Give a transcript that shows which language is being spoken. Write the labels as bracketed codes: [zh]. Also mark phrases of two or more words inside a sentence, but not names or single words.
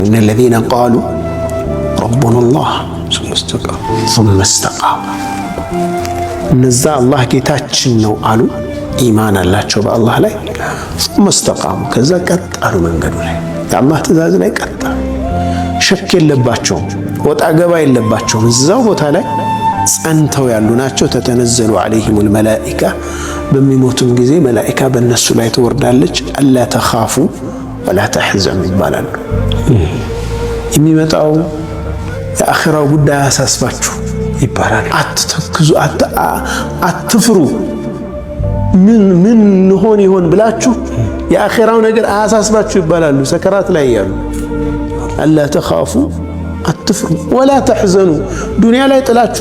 [ar] إن الذين قالوا ربنا الله ثم استقاموا [am] እነዛ አላህ ጌታችን ነው አሉ ኢማን አላቸው በአላህ ላይ [ar] ثم استقاموا [am] ከዛ ቀጥ አሉ መንገዱ ላይ የአላህ ትእዛዝ ላይ ቀጥ ሸክ የለባቸውም ወጣ ገባ የለባቸውም እዛው ቦታ ላይ ጸንተው ያሉ ናቸው [ar] تتنزل عليهم الملائكة [am] በሚሞቱም ጊዜ መላእክት በእነሱ ላይ ተወርዳለች [ar] ألا تخافوا ولا تحزنوا [am] ይባላሉ የሚመጣው የአኺራው ጉዳይ አሳስባችሁ ይባላል አትተክዙ አትፍሩ ምን ሆን ይሆን ብላችሁ የአኺራው ነገር አሳስባችሁ ይባላሉ ሰከራት ላይ ያሉ [ar] ألا تخافوا [am] አትፍሩ [ar] ولا تحزنوا [am] ዱንያ ላይ ጥላችሁ